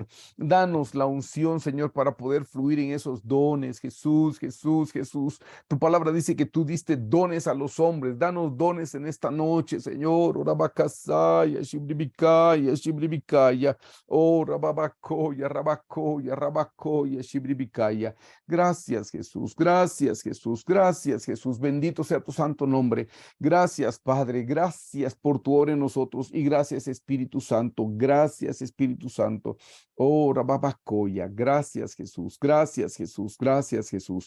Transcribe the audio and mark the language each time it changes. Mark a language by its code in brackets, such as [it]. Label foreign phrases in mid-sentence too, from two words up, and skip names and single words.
[es] Danos la unción, Señor, para poder fluir en esos dones. Jesús, Jesús, Jesús. Tu palabra dice que tú diste dones a los hombres. Danos dones en esta noche, Señor. Orabakasaya, shibribikaya, shibribikaya. Oh, rababakoya, rabakoya, rabakoya, shibribikaya. Gracias, Jesús. Gracias, Jesús. Gracias, Jesús. Bendito sea tu santo nombre. Gracias, Padre, gracias por tu obra en nosotros y gracias, Espíritu Santo, gracias, Espíritu Santo. Oh, Rababacoya, gracias, Jesús, gracias, Jesús, gracias, Jesús.